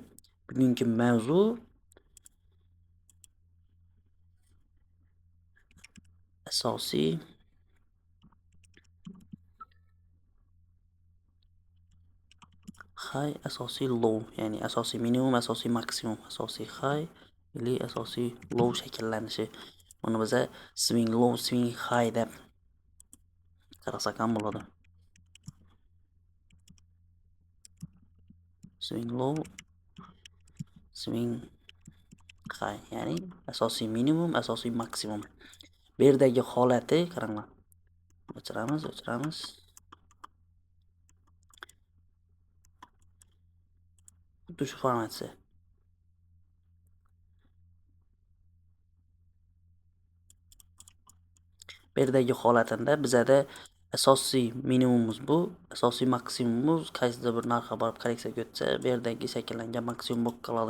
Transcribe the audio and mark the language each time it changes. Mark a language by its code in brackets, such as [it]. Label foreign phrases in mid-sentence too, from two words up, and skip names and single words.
[uz] Bugungi mavzu asosiy high, asosiy low, ya'ni asosiy minimum, asosiy maksimum, asosiy high ili asosiy low shakllanishi. Buni biza [en] swing low, swing high [uz] deb qarasak ham bo'ladi. [en] Swing low, swing high, [uz] ya'ni asosiy minimum, asosiy maksimum. Bu yerdagi holati qaranglar. O'chiramiz. Xuddi shu formatsiya. Bu yerdagi holatida bizada asosiy minimumimiz bu, asosiy maksimumimiz qaysidir bir narxga borib korreksiyaga o'tsa, bu yerdagi shakllangan maksimum bo'lib qoladi.